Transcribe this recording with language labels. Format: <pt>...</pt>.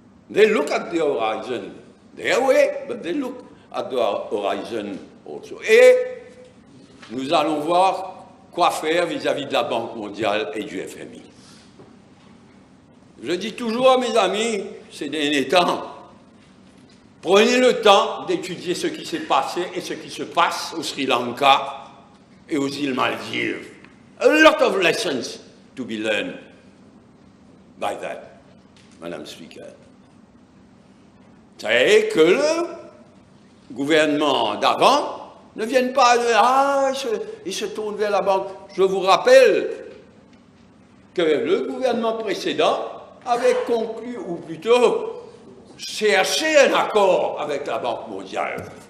<en>They look at the horizon their way, but they look at the horizon also.</en> <fr>Et nous allons voir quoi faire vis-à-vis de la Banque mondiale et du FMI. Je dis toujours à mes amis, ces derniers temps, prenez le temps d'étudier ce qui s'est passé et ce qui se passe au Sri Lanka et aux îles Maldives.</fr> <en>A lot of lessons to be learned by that, Madame Speaker.</en> <fr>C'est que le gouvernement d'avant ne vienne pas de il se tourne vers la banque. Je vous rappelle que le gouvernement précédent avait conclu, ou plutôt cherché un accord avec la Banque mondiale.</fr>